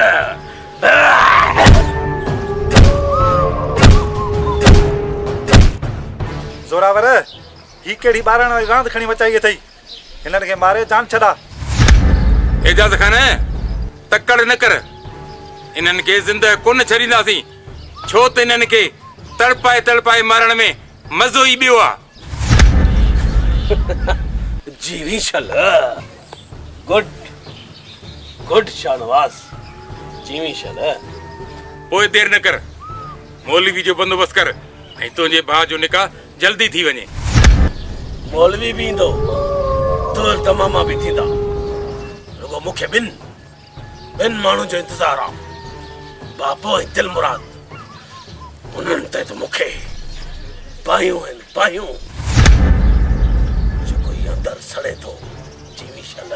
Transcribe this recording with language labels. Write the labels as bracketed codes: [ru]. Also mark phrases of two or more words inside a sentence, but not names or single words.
[sd] ज़ोरावर ही कहिड़ी ॿारनि वारी रांदि खणी मचाई अथई हिननि खे मारे जान छॾा एजाज़ खान तकड़ न कर इन्हनि खे ज़िंदह कोन छॾींदासीं छो त इन्हनि खे तड़पाए तड़पाए मारण में मज़ो ई ॿियो आहे जीवी छल गुड गुड शानवास जीवी छल पोइ देर न कर मौलवी जो बंदोबस्त कर ऐं तुंहिंजे भाउ जो निकाह जल्दी थी वञे मौलवी भी ईंदो दोल तमामा भी थींदा रुगो मूंखे ॿिनि माण्हुनि जो इंतज़ार आहे बाबो ऐं दिलमुराद उन्हनि ते त मूंखे पायूं आहिनि पायूं जेको अंदर सड़े थो जीवी छल